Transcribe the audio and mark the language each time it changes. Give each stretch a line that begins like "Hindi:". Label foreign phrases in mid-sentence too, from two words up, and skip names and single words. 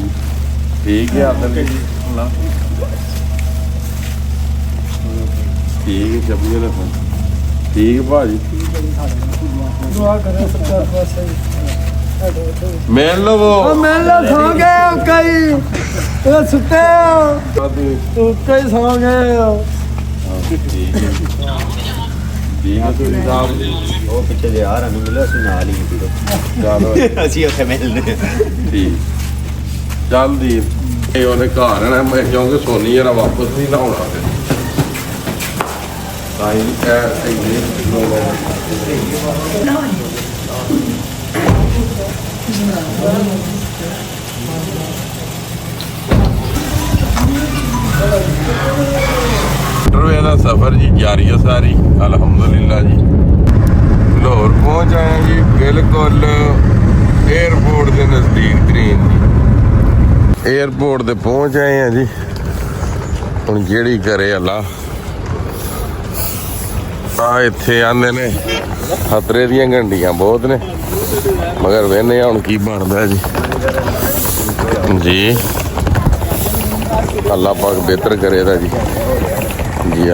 Punjabi: ਠੀਕ ਹੈ ਆਦਰ ਜੀ, ਠੀਕ ਹੈ ਸ਼ਬੀਰ ਹਸਨ, ਠੀਕ ਭਾਜੀ ਦੁਆ ਕਰੇਂ ਸਰਕਾਰ ਪਾਸੇ ਮਿਲ ਲੋ ਸੋ ਗਏ ਕਈ ਸੁੱਤੇ ਕਈ ਸੋ ਗਏ। ਉਹ ਪਿੱਛੇ ਜੇ ਆ ਰੰਗ ਮਿਲਿਆ ਅਸੀਂ ਨਾਲ ਹੀ ਵੀਰੋ ਚਲੋ ਅਸੀਂ ਉੱਥੇ ਮਿਲਨੇ ਠੀਕ ਜਲਦੀ। ਇਹ ਉਹਨੇ ਘਰ ਆਣਾ ਮੈਂ ਕਿਉਂਕਿ ਸੋਨੀ ਯਾਰ ਵਾਪਸ ਨਹੀਂ ਨਾ ਆਉਣਾ ਫਿਰ ਤਾਂ ਹੀ
Urdu: ٹرین کا سفر جی جاری ہے ساری الحمدللہ جی. لاہور پہنچ آئے جی، بالکل ایئرپورٹ کے نزدیک ترین جی.
Punjabi: ਏਅਰਪੋਰਟ ਤੇ ਪਹੁੰਚ ਆਏ ਹੈਂ ਜੀ। ਹੁਣ ਜਿਹੜੀ ਕਰੇ ਅੱਲਾਹ ਆ ਇੱਥੇ ਆਂਦੇ ਨੇ ਖ਼ਤਰੇ ਦੀਆਂ ਘੰਟੀਆਂ ਬਹੁਤ ਨੇ, ਮਗਰ ਵੇਖਣੇ ਹੁਣ ਕੀ ਬਣਦਾ ਜੀ ਜੀ।
Urdu: اللہ پاک بہتر کرے گا جی جی.